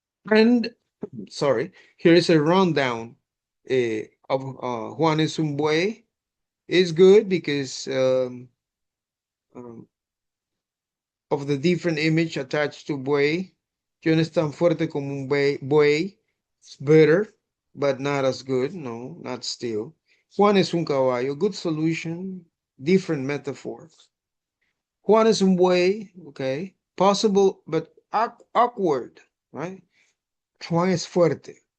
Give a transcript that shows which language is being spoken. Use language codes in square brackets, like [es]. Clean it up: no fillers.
[en] And sorry, here is a rundown of [es] Juan es un buey. [en] It's good because of the different image attached to buey. [es] Yo no es tan fuerte como un buey. [en] It's better, but not as good. No, not still. [es] Juan es un caballo. [en] Good solution. Different metaphor. [es] Juan es un buey. Okay. [en] Possible, but awkward, right? [es] Juan es fuerte.